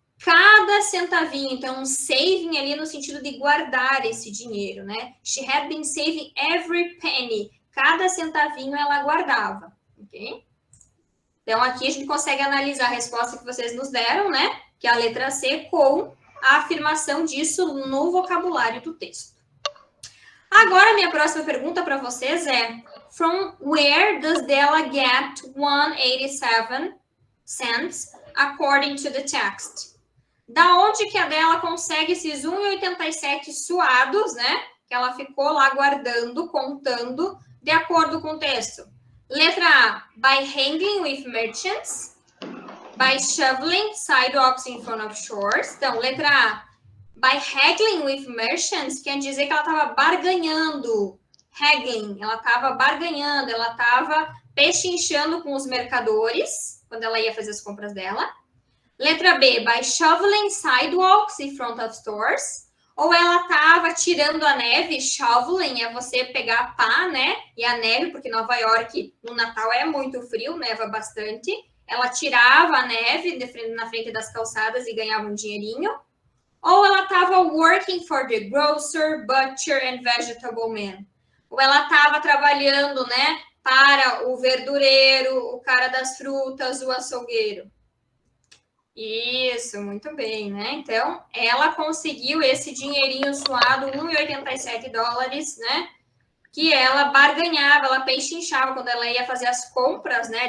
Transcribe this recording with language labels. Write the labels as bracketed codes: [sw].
[pt] Cada centavinho. Então, saving ali no sentido de guardar esse dinheiro, né? [en] She had been saving every penny. [pt] Cada centavinho ela guardava, ok? Então, aqui a gente consegue analisar a resposta que vocês nos deram, né? Que é a letra C, com a afirmação disso no vocabulário do texto. Agora, minha próxima pergunta para vocês é: [en] from where does Della get 187 cents according to the text? [pt] Da onde que a Della consegue esses 1,87 suados, né? Que ela ficou lá guardando, contando, de acordo com o texto. Letra A, [en] by hanging with merchants. By shoveling sidewalks in front of stores. [pt] Então, letra A, [en] by haggling with merchants, [pt] quer dizer que ela estava barganhando. Haggling, ela estava barganhando, ela estava pechinchando com os mercadores, quando ela ia fazer as compras dela. Letra B, [en] by shoveling sidewalks in front of stores. [pt] Ou ela estava tirando a neve, shoveling é você pegar pá, né? E a neve, porque Nova York no Natal é muito frio, neva bastante. Ela tirava a neve na frente das calçadas e ganhava um dinheirinho. Ou ela estava [en] working for the grocer, butcher and vegetable man. [pt] Ou ela estava trabalhando, né? Para o verdureiro, o cara das frutas, o açougueiro. Isso, muito bem, né? Então, ela conseguiu esse dinheirinho suado, 1,87 dólares, né? Que ela barganhava, ela pechinchava quando ela ia fazer as compras, né?